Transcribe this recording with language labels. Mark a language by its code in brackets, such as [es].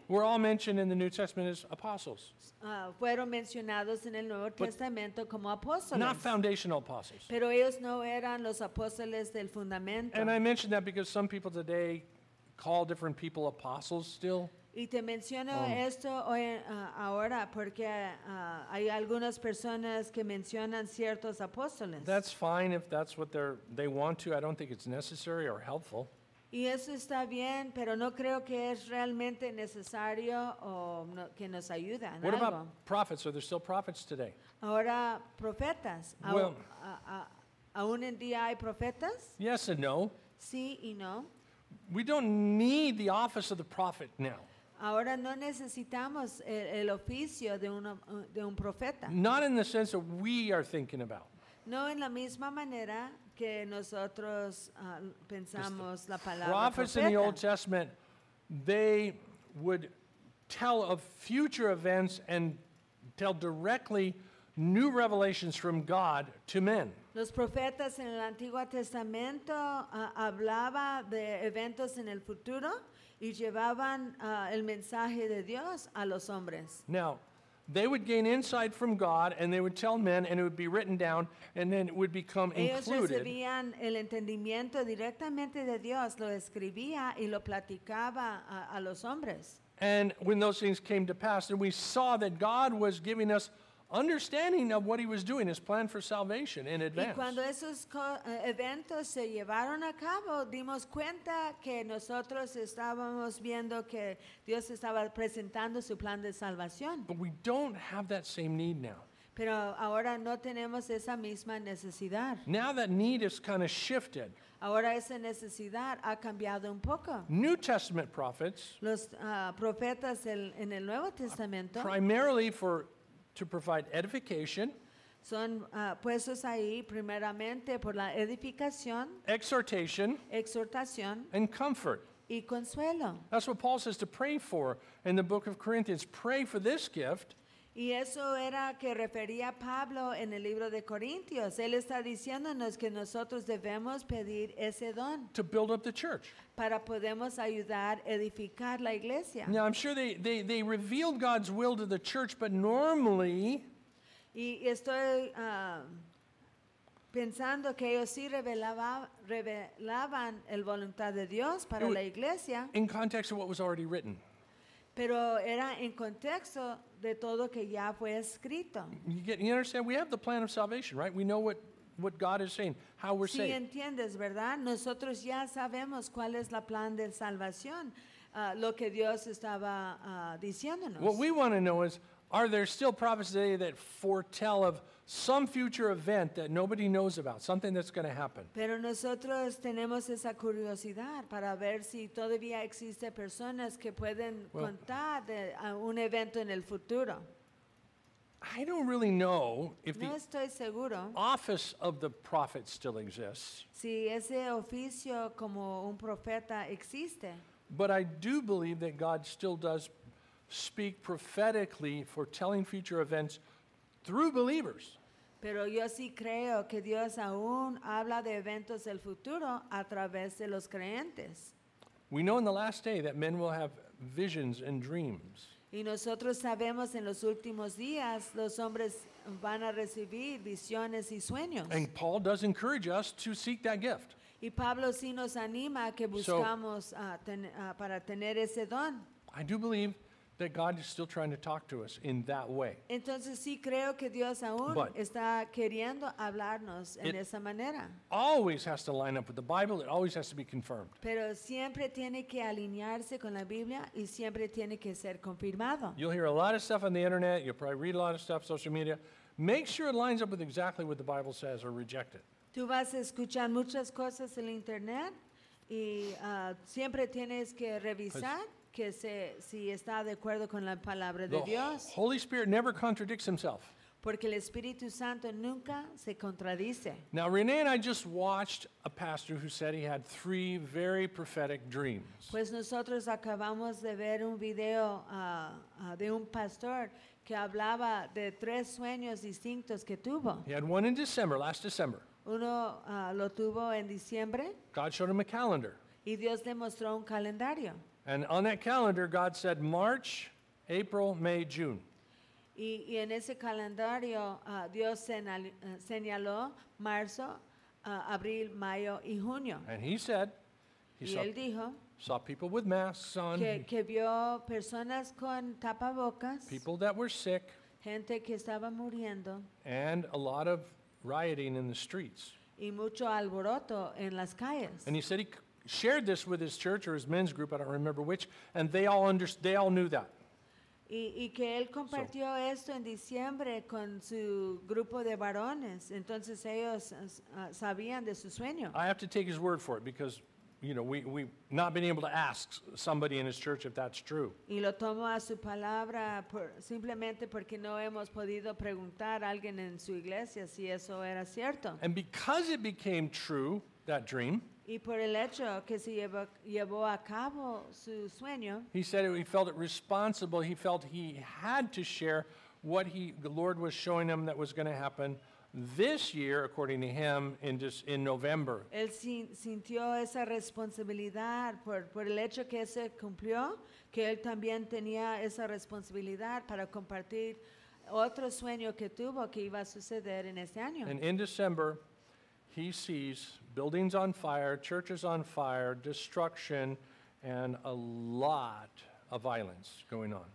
[en] were all mentioned in the New Testament as apostles. [es] Fueron mencionados en el Nuevo Testamento como apóstoles. [en] Not foundational apostles. [es] Pero ellos no eran los apóstoles del fundamento. [en] And I mention that because some people today call different people apostles still. [es] Y te menciono esto hoy ahora porque hay algunas personas que mencionan ciertos apóstoles. [en] That's fine if that's what they want to. I don't think it's necessary or helpful. [es] Y eso está bien, pero no creo que es realmente necesario o no, que nos ayuda en [en] what [es] algo. [en] What about prophets? Are there still prophets today? [es] Ahora profetas. [en] Well, [es] ¿aún en día hay profetas? [en] Yes and no. [es] Sí y no. [en] We don't need the office of the prophet now. [es] Ahora no necesitamos el oficio de un profeta. [en] Not in the sense that we are thinking about. [es] No en la misma manera que nosotros pensamos la palabra [en] prophets Prophets in the Old Testament, they would tell of future events and tell directly new revelations from God to men. [es] Los profetas en el Antiguo Testamento hablaba de eventos en el futuro y llevaban el mensaje de Dios a los hombres. [en] Now, they would gain insight from God and they would tell men and it would be written down and then it would become [es] ellos [en] included. [es] Ellos recibían el entendimiento directamente de Dios, lo escribía y lo platicaba a los hombres. [en] And when those things came to pass, then we saw that God was giving us understanding of what he was doing, his plan for salvation in advance. [es] Y cuando esos eventos se llevaron a cabo, dimos cuenta que nosotros estábamos viendo que Dios estaba presentando su plan de salvación. [en] But we don't have that same need now. [es] Pero ahora no tenemos esa misma necesidad. [en] Now that need is kind of shifted. [es] Ahora esa necesidad ha cambiado un poco. [en] New Testament prophets. [es] Los profetas en el Nuevo Testamento. [en] Primarily for to provide edification. [es] Son puestos ahí primeramente por la edificación. [en] Exhortation. [es] Exhortación. [en] And comfort. [es] Y consuelo. [en] That's what Paul says to pray for in the book of Corinthians. Pray for this gift. [es] Y eso era que refería Pablo en el libro de Corintios. Él está diciéndonos que nosotros debemos pedir ese don. [en] To build up the church. [es] Para podemos ayudar edificar la iglesia. [en] Now I'm sure they revealed God's will to the church, but normally. [es] Y estoy pensando que ellos sí revelaban el voluntad de Dios para la iglesia. [en] In context of what was already written. [es] Pero era en contexto de todo que ya fue escrito. [en] You understand? We have the plan of salvation, right? We know what God is saying, how we're saved. [es] Sí, entiendes, ¿verdad? Nosotros ya sabemos cuál es la plan de salvación, lo que Dios estaba diciéndonos. [en] What we want to know is, are there still prophets today that foretell of some future event that nobody knows about, something that's going to happen? [es] Pero nosotros tenemos esa curiosidad para ver si todavía existe personas que pueden contar de un evento en el futuro. [en] I don't really know if [es] no estoy seguro [en] the office of the prophet still exists. [es] Si ese oficio como un profeta existe. [en] But I do believe that God still does speak prophetically, foretelling future events through believers. [es] Pero yo sí creo que Dios aún habla de eventos del futuro a través de los creyentes. [en] We know in the last day that men will have visions and dreams. [es] Y nosotros sabemos en los últimos días los hombres van a recibir visiones y sueños. [en] And Paul does encourage us to seek that gift. [es] Y Pablo sí nos anima que buscamos para tener ese don. [en] I do believe that God is still trying to talk to us in that way. [es] Entonces sí creo que Dios aún está queriendo hablarnos en esa manera. [en] Always has to line up with the Bible. It always has to be confirmed. [es] Pero siempre tiene que alinearse con la Biblia y siempre tiene que ser confirmado. [en] You'll hear a lot of stuff on the internet. You'll probably read a lot of stuff on social media. Make sure it lines up with exactly what the Bible says or reject it. [es] Tú vas a escuchar muchas cosas en internet y siempre tienes que revisar que si está de acuerdo con la palabra de Dios. [en] The Holy Spirit never contradicts himself. [es] Porque el Espíritu Santo nunca se contradice. [en] Now, Renee and I just watched a pastor who said he had three very prophetic dreams. [es] Pues nosotros acabamos de ver un video de un pastor que hablaba de tres sueños distintos que tuvo. [en] He had one in December, last December. [es] Uno lo tuvo en diciembre. [en] God showed him a calendar. [es] Y Dios le mostró un calendario. [en] And on that calendar, God said March, April, May, June. [es] Y en ese calendario, Dios señaló marzo, abril, mayo, y junio. [en] And he said, he saw people with masks on. [es] Que vio personas con tapabocas. [en] People that were sick. [es] Gente que estaba muriendo. [en] And a lot of rioting in the streets. [es] Y mucho alboroto en las calles. [en] And he said he shared this with his church or his men's group, I don't remember which, and they all knew that. [es] Y que él compartió esto en diciembre con su grupo de varones. Entonces ellos sabían de su sueño. [en] I have to take his word for it because, you know, we've not been able to ask somebody in his church if that's true. [es] Y lo tomo a su palabra simplemente porque no hemos podido preguntar a alguien en su iglesia si eso era cierto. [en] And because it became true, that dream, [es] y por el hecho que se llevó a cabo su sueño, [en] he said he felt it responsible. He felt he had to share what the Lord was showing him that was going to happen this year, according to him, in November. [es] Él sintió esa responsabilidad por el hecho que se cumplió, que él también tenía esa responsabilidad para compartir otro sueño que tuvo que iba a suceder en este año. [en] And in December, he sees buildings on fire, churches on fire, destruction, and a lot of violence going on.